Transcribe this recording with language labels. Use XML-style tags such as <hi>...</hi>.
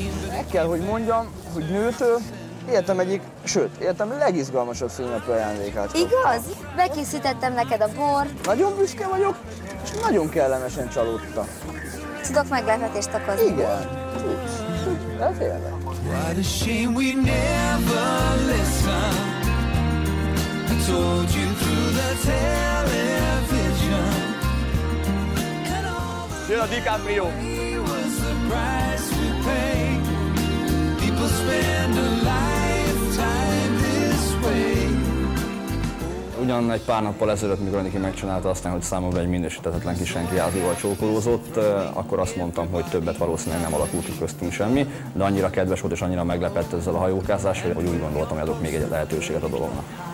<hu>Meg kell, hogy mondjam, hogy nőtől életem egyik, sőt, életem legizgalmasabb szülinapi ajándékát. Igaz? Bekészítettem neked a bort. Nagyon büszke vagyok, és nagyon kellemesen csalódtam. Tudok meglepetést okozni. Igen, tudsz. De tényleg.</hu> <en>What a shame we never listened. I told you through the television.</en> <hu>Jön a DiCaprio.</hu> <en>Was the price we pay. People spend a lifetime this way.</en> <hu>Ugyan egy pár nappal ezelőtt, mikor Niki megcsinálta aztán, hogy számomra egy minősíthetetlen kis senkiázival csókolózott, akkor azt mondtam, hogy többet valószínűleg nem alakult ki köztünk semmi, de annyira kedves volt és annyira meglepett ezzel a hajókázás, hogy úgy gondoltam, hogy adok még egy lehetőséget a dolognak.</hu>